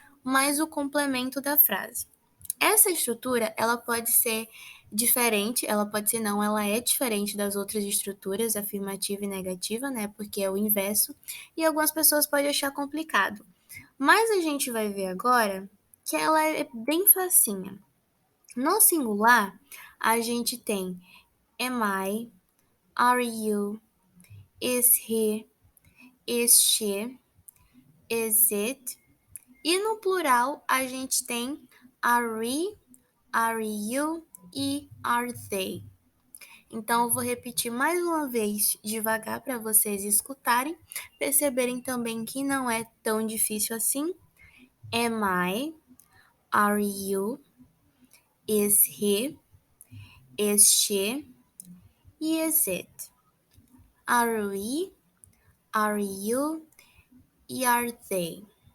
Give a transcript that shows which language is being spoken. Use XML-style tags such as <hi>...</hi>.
<pt>Mais o complemento da frase. Essa estrutura, ela pode ser diferente, ela pode ser não, ela é diferente das outras estruturas, afirmativa e negativa, né? Porque é o inverso, e algumas pessoas podem achar complicado. Mas a gente vai ver agora que ela é bem facinha. No singular, a gente tem</pt> <en>am I, are you, is he, is she, is it.</en> <pt>E no plural, a gente tem</pt> <en>are we, are you</en> <pt>e</pt> <en>are they.</en> <pt>Então, eu vou repetir mais uma vez devagar para vocês escutarem, perceberem também que não é tão difícil assim.</pt> <en>Am I? Are you? Is he? Is she? Is it? Are we? Are you? E are they?</en>